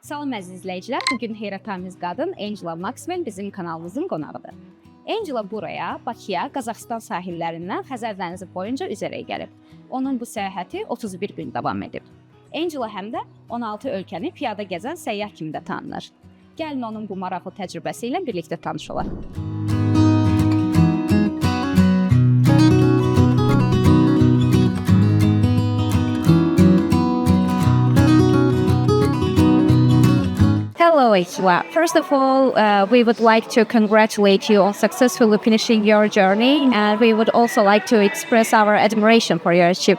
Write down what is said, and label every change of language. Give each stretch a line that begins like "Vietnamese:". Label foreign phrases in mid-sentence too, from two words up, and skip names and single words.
Azerbaijani: Salam əziz izləyicilər, bugün heyrətamiz qadın Maxwell bizim kanalımızın qonağıdır. Angela buraya, Bakıya, Qazaxıstan sahillərindən Xəzər dənizi boyunca üzərək gəlib. Onun bu səyahəti 31 gün davam edib. Angela həm də 16 ölkəni piyada gəzən səyyah kimi də tanınır. Gəlin onun bu maraqlı təcrübəsi ilə birlikdə tanış olaq.
English: Hello, Angela. First of all, we would like to congratulate you on successfully finishing your journey, and we would also like to express our admiration for your ship.